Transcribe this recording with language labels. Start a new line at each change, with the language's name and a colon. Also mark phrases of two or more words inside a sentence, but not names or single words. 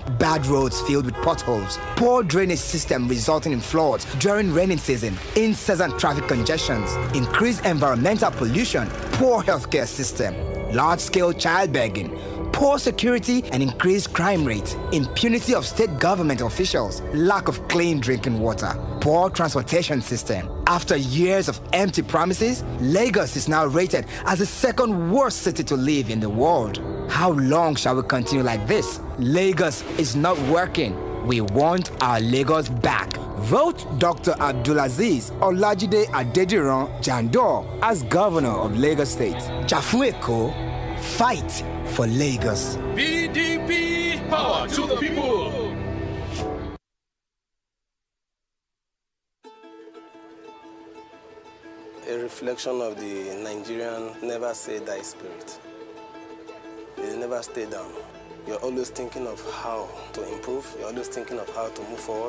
English: Bad roads filled with potholes, poor drainage system resulting in floods during rainy season, incessant traffic congestions, increased environmental pollution, poor healthcare system, large-scale child begging, poor security and increased crime rate, impunity of state government officials, lack of clean drinking water, poor transportation system. After years of empty promises, Lagos is now rated as the second worst city to live in the world. How long shall we continue like this? Lagos is not working. We want our Lagos back. Vote Dr. Abdulaziz Olajide Adediran Jandor as governor of Lagos State. Chafueko, fight for Lagos. PDP, power to the people. A reflection of the Nigerian never say die spirit. They never stay down. You're always thinking of how to improve. You're always thinking of how to move forward.